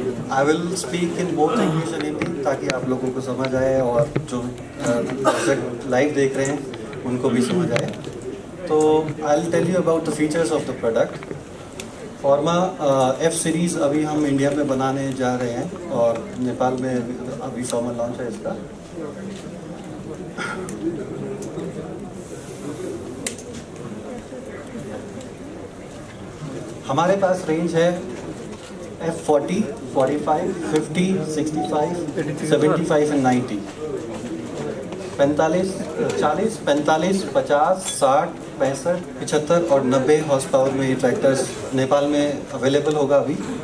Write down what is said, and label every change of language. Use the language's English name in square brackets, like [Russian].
[English] I will speak in both English and Hindi [Hindi] ताकि आप लोगों को समझ आए और जो दर्शक लाइव देख रहे हैं उनको भी समझ आए। [English] तो I'll tell you about the features of the product. [Hindi] Forma F series अभी हम इंडिया में बनाने जा रहे हैं और नेपाल में अभी फॉर्मल लॉन्च है इसका। हमारे पास रेंज है F40, 45, 50, 65, 75 and 90। 45, 40, 45, 50, 60, 65, 75 और 90 हॉर्स पावर में ये ट्रैक्टर्स नेपाल में अवेलेबल होगा अभी।